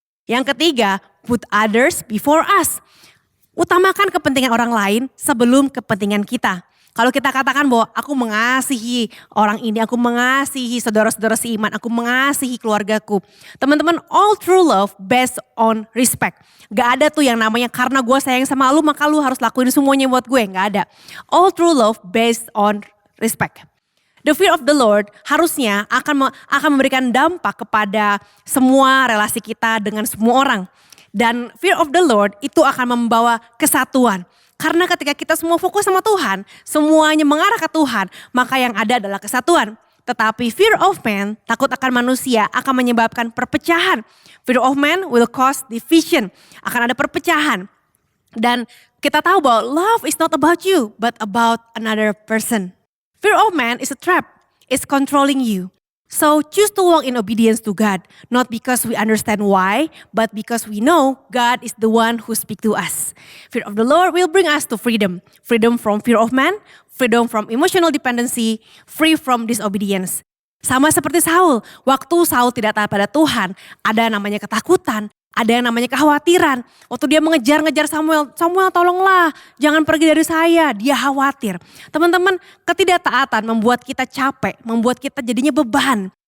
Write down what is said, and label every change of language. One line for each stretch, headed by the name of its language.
Indonesian: Yang ketiga,
English: put others before us.
Indonesian: Utamakan kepentingan orang lain sebelum kepentingan kita. Kalau kita katakan bahwa aku mengasihi orang ini, aku mengasihi saudara-saudara seiman, aku mengasihi keluargaku. Teman-teman,
English: all true love based on respect.
Indonesian: Gak ada tuh yang namanya karena gue sayang sama lu maka lu harus lakuin semuanya buat gue. Gak ada.
English: All true love based on respect. The fear of the Lord
Indonesian: harusnya akan memberikan dampak kepada semua relasi kita dengan semua orang. Dan fear of the Lord itu akan membawa kesatuan. Karena ketika kita semua fokus sama Tuhan, semuanya mengarah ke Tuhan, maka yang ada adalah kesatuan. Tetapi fear of man, takut akan manusia, akan menyebabkan perpecahan.
English: Fear of man will cause division,
Indonesian: akan ada perpecahan. Dan kita tahu bahwa
English: love is not about you, but about another person. Fear of man is a trap, it's controlling you. So choose to walk in obedience to God, not because we understand why, but because we know God is the one who speaks to us. Fear of the Lord will bring us to freedom. Freedom from fear of man, freedom from emotional dependency, free from disobedience.
Indonesian: Sama seperti Saul, waktu Saul tidak taat pada Tuhan, ada namanya ketakutan, Ada yang namanya kekhawatiran. Waktu dia mengejar-ngejar Samuel, Samuel tolonglah jangan pergi dari saya. Dia khawatir. Teman-teman, ketidaktaatan membuat kita capek, membuat kita jadinya beban.